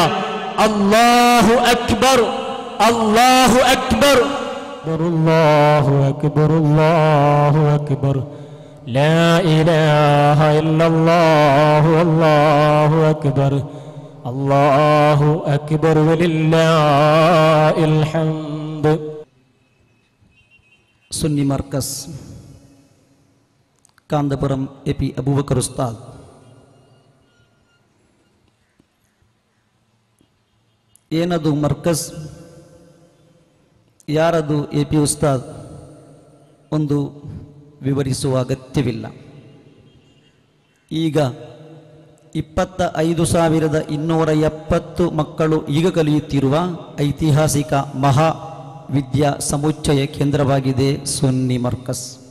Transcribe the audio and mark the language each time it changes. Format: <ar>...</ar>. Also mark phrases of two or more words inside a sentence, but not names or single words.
<ar>الله أكبر، الله أكبر، الله أكبر، الله أكبر، لا إله إلا الله، الله أكبر، الله أكبر، ولله الحمد.</ar> <ml>സുന്നി മർക്കസ് കാന്തപുരം AP അബൂബക്കർ ഉസ്താദ്.</ml> <kn>ಏನದು ಮರ್ಕಸ್, ಯಾರದು AP ಉಸ್ತಾದ್ ಒಂದು ವಿವರಿಸುವ ಅಗತ್ಯವಿಲ್ಲ. ಈಗ 25,270 ಮಕ್ಕಳು ಈಗ ಕಲಿಯುತ್ತಿರುವ ಐತಿಹಾಸಿಕ ಮಹಾ ವಿದ್ಯಾ ಸಮುಚ್ಚಯ ಕೇಂದ್ರವಾಗಿದೆ ಸುನ್ನಿ ಮರ್ಕಸ್.</kn>